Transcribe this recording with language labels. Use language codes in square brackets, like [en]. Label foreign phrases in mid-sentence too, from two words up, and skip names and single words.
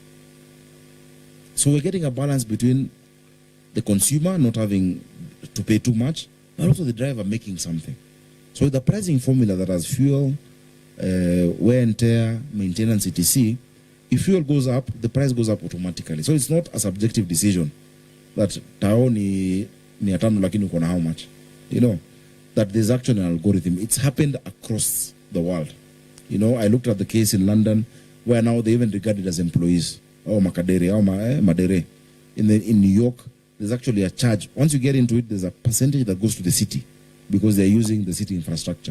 [en] So we're getting a balance between the consumer not having to pay too much, but also the driver making something. So with the pricing formula that has fuel, wear and tear, maintenance, etc., if fuel goes up, the price goes up automatically. So it's not a subjective decision that [sw] tao ni atano lakini uko na [en] how much. That there's actually an algorithm. It's happened across the world. I looked at the case in London where now they even regarded as employees. Madere. In New York, there's actually a charge. Once you get into it, there's a percentage that goes to the city because they're using the city infrastructure.